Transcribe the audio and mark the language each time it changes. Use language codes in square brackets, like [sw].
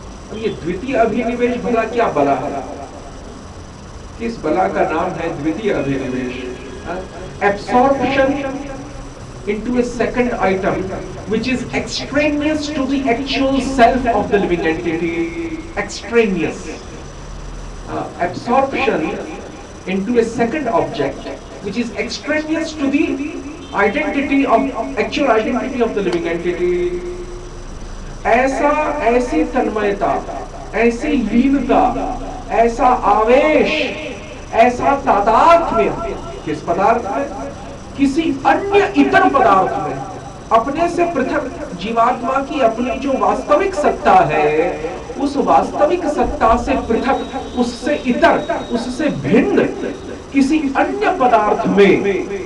[hi] अब ये द्वितीय अभिनिवेश भला क्या बला है? किस बला का नाम है द्वितीय अभिनिवेश? [en] Absorption into a second item which is extraneous to the actual self of the living entity. Extraneous absorption into a second object which is extraneous to the identity of actual identity of the living entity. [hi] ऐसी तन्मयता, ऐसी लीनता, ऐसा आवेश, ऐसा तादात्म्य किस पदार्थ में? किसी अन्य इतर पदार्थ में, अपने से पृथक जीवात्मा की अपनी जो वास्तविक सत्ता है, उस वास्तविक सत्ता से पृथक, उससे इतर, उससे भिन्न किसी अन्य पदार्थ में।